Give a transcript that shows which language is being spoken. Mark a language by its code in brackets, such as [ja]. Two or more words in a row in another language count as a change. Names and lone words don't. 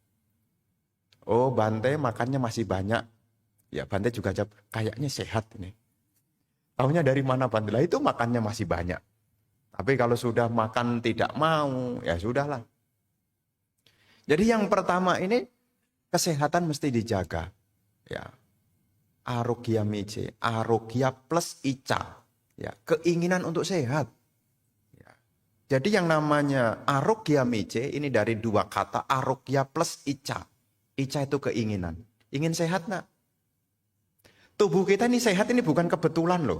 [id] Oh Bante makannya masih banyak. Ya Bante juga jawab, kayaknya sehat ini. Tahunya dari mana Bante? Lah itu makannya masih banyak. Tapi kalau sudah makan tidak mau, ya sudahlah. Jadi yang pertama ini, kesehatan mesti dijaga. Ya. [pi] Arogya mice, arogya plus ica. [id] Ya, keinginan untuk sehat. Ya. Jadi yang namanya [pi] arogya mice [id] ini dari 2 kata, [pi] arogya plus ica. [id] Ica itu keinginan. Ingin sehat nak? Tubuh kita ini sehat ini bukan kebetulan loh.